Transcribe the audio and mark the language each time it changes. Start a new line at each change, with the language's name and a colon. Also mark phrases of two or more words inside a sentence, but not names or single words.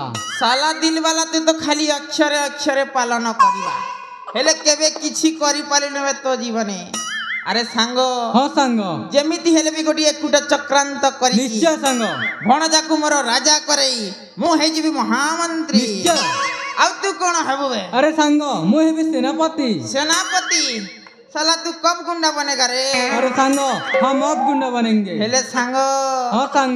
Odia: ସାଲା ଦିଲ ବାଲା ତୁ ତ ଖାଲି ଅକ୍ଷରେ ଅକ୍ଷରେ ପାଳନ କରିବା, ହେଲେ କେବେ କିଛି କରିପାରିଲୁ ତୋ ଜୀବନେ। ଆରେ ସାଙ୍ଗ ହଁ ସାଙ୍ଗ ଯେମିତି ହେଲେ ବି ଗୋଟିଏ ଏକୁଟା ଚକ୍ରାନ୍ତ କରି ନିଶ୍ଚୟ ସାଙ୍ଗ ଭଣଜାକୁ ମୋର ରାଜା କରେଇ ମୁଁ ହେଇଯିବି ମହାମନ୍ତ୍ରୀ। ନିଶ୍ଚୟ। ଆଉ ତୁ କଣ ହେବୁ ବେ? ଆରେ ସାଙ୍ଗ ମୁଁ ହେବି ସେନାପତି।
Hindi: सेनापति साला तू कब गुंडा बनेगा रे? अरे सांग हम अब गुंडा बनेंगे।
Odia: ହେଲେ ସାଙ୍ଗ
Hindi: हाँ सांग